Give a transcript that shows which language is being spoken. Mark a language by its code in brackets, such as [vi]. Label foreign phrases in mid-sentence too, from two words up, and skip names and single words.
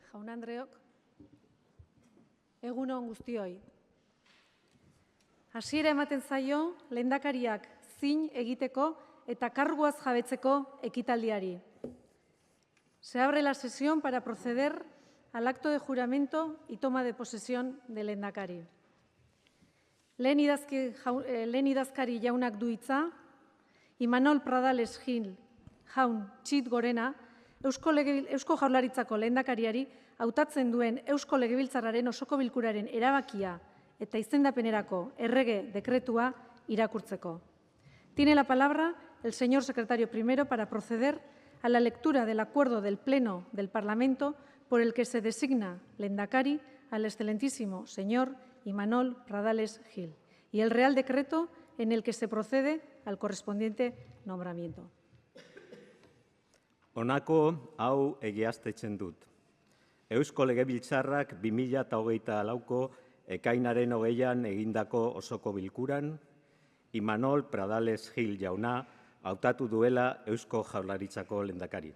[eu] Andreok, egun on guztioi. Hasiera ematen zaio lehendakariak zin egiteko eta karguaz jabetzeko ekitaldiari. [es] Se abre la sesión para proceder al acto de juramento y toma de posesión del lehendakari. [eu] Lehen idazkari jaunak du hitza, Imanol Pradales Gil jaun txit gorena, Eusko Jaurlaritzako lehendakariari hautatzen duen Eusko Legebiltzarraren osoko bilkuraren erabakia eta izendapenerako errege dekretua irakurtzeko. [es] Tiene la palabra el señor secretario primero para proceder a la lectura del acuerdo del Pleno del Parlamento por el que se designa lehendakari al excelentísimo señor Imanol Pradales Gil y el Real Decreto en el que se procede al correspondiente nombramiento. [eu] Honako hau egiaztetzen dut. Eusko Legebiltzarrak 2024ko ekainaren 20an egindako osoko bilkuran, Imanol Pradales Gil jauna hautatu duela Eusko Jaurlaritzako lehendakari.